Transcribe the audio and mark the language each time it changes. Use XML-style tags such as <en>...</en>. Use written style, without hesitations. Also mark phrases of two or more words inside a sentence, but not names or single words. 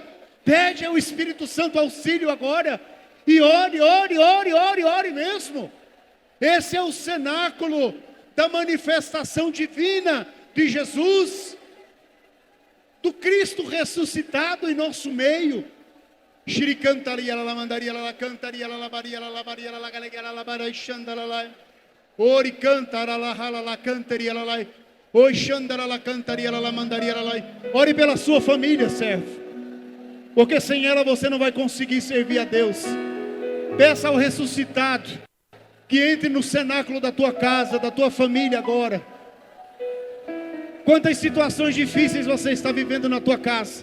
<pt>Pede ao Espírito Santo auxílio agora. E ore, ore, ore, ore, ore mesmo. Esse é o cenáculo da manifestação divina de Jesus, do Cristo ressuscitado em nosso meio. Shri cantaria la mandaria la cantaria la baria la baria la galega la bara xandala la. Ori cantara la hala la cantaria la. Oi xandala la cantaria la mandaria la. Ore pela sua família, servo. Porque sem ela você não vai conseguir servir a Deus. Peça ao ressuscitado que entre no cenáculo da tua casa, da tua família agora. Quantas situações difíceis você está vivendo na tua casa?</pt>